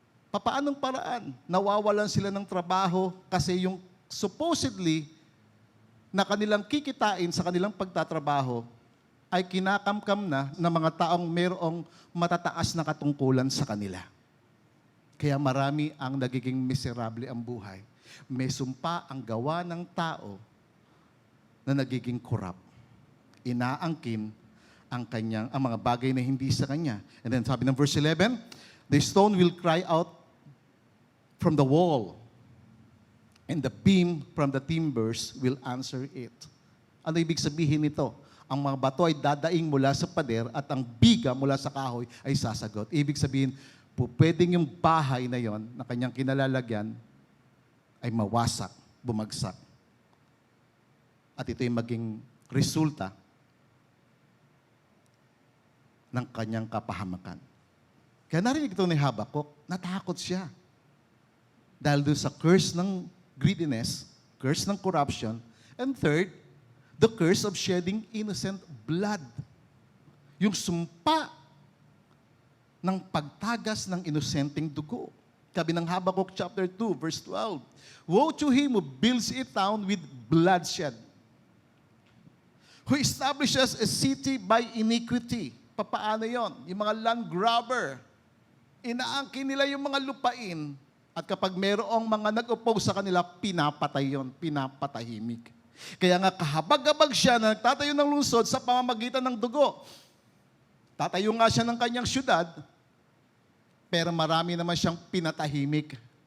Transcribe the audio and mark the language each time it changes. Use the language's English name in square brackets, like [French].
[Filipino] Papaanong paraan? Nawawalan sila ng trabaho kasi yung supposedly na kanilang kikitain sa kanilang pagtatrabaho ay kinakamkam na ng mga taong mayroong matataas na katungkulan sa kanila. Kaya marami ang nagiging miserable ang buhay. May sumpa ang gawa ng tao na nagiging corrupt. Inaangkin ang mga bagay na hindi sa kanya. [English] And then [Filipino] sabi ng [English] verse 11, the stone will cry out from the wall, and the beam from the timbers will answer it. [Filipino] Ano ibig sabihin nito? Ang mga bato ay dadaing mula sa pader at ang biga mula sa kahoy ay sasagot. Ibig sabihin, pwedeng yung bahay na yon na kanyang kinalalagyan ay mawasak, bumagsak. At ito ay maging resulta ng kanyang kapahamakan. Kaya narinig ito ni Habakuk, natakot siya. Dahil doon sa curse ng greediness, curse ng corruption, [English] and third, the curse of shedding innocent blood. [Filipino] Yung sumpa ng pagtagas ng inosenteng dugo. Sabi ng [English] Habakuk chapter 2, verse 12, woe to him who builds a town with bloodshed, who establishes a city by iniquity. [Filipino] Papaano yon? Yung mga land grabber, inaangkin nila yung mga lupain, at kapag mayroong mga nag-oppose sa kanila, pinapatay yon, pinapatahimik. Kaya nga kahabag-habag siya na nagtatayo ng lungsod sa pamamagitan ng dugo. Tatayo nga siya ng kanyang syudad, pero marami naman siyang pinatahimik.